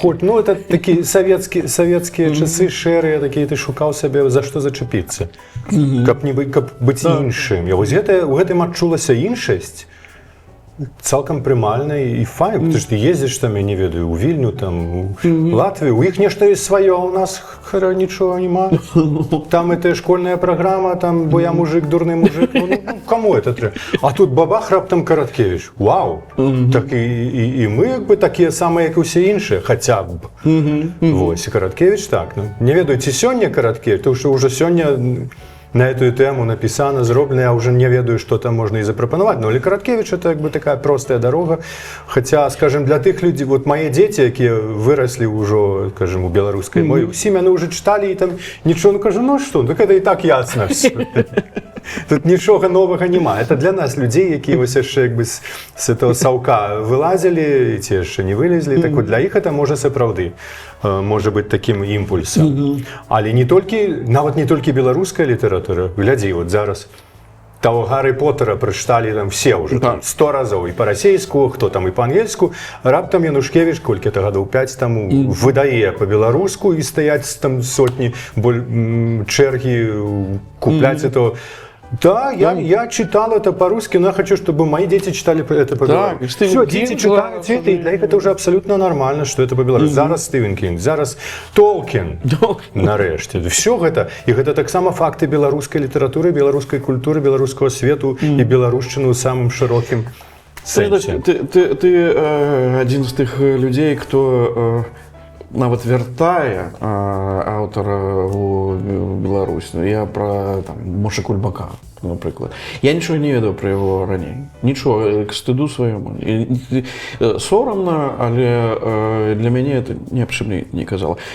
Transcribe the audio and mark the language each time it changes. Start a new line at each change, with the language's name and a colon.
Belarusian: Ну, это такі савецкія часы шэрыя, такія ты шукаў сабе, за што зачапіцца. Каб быць іншым. І вось у гэтым адчулася іншасць, цалкам прымальна і файна, потому што ездзіш там, я не ведаю, у Вільню, там, у Латвію, у іх нешта ёсць сваё, у нас нічога няма. Там это школьная праграма, там, бо я мужик, дурны мужик, каму это трэба? А тут бабах, раптам Караткевіч. Вау! Так і мы, як бы, такія самыя, як і ўсе іншыя, хаця б. Вось, Караткевіч так. Не ведаю, ці сёння Караткевіч, тому што ўжо сёння
Russian: на эту тему написано,
Belarusian: зроблено, я уже не ведаю, что там можно и запропоновать.
Russian: Но Караткевич это как бы такая простая дорога. Хотя, скажем, для тех людей, вот мои дети, которые выросли уже, скажем, у белорусской мове, всеми они уже читали и там ничего, ну, кажу, ну что, так это и так ясно все.
Belarusian: Тут нічога новага няма. Это для нас, людей, які ось яшчэ як бы з этого саўка вылазілі, ці яшчэ не вылезлі, так вот для іх это можа сапраўды можа быць такім імпульсам. Але не толькі, нават не толькі беларуская літаратура. Глядзі, вот зараз того Гаррі Поттера прачыталі там все уже 100 разоў і па-расейску, хто там і па-ангельску. Раптам Янушкевіч, колькі-то гадоў 5 таму, выдае па-беларуску і стаяць там сотні чэргі купляць это.
Russian: Да, я читал это по-русски, но я хочу, чтобы мои дети читали это по-белорусски. Все, дети читают это, и для них это уже абсолютно нормально, что это по-белорусски.
Belarusian: Зараз Стивен Кинг, зараз Толкін, нарэшце. Все гэта, і гэта таксама факты беларускай літаратуры, беларускай культуры, беларускага свету і беларушчыны ў самым шырокім сэнсе. Ты адзін з тых людзей, хто нават вяртае аўтара у Беларусь. Я пра Моша Кульбака, напрыклад. Я нічога не ведаў пра яго раней. Нічога, к стыду свайму. Сорамна, але для мяне это ні аб чым не казала.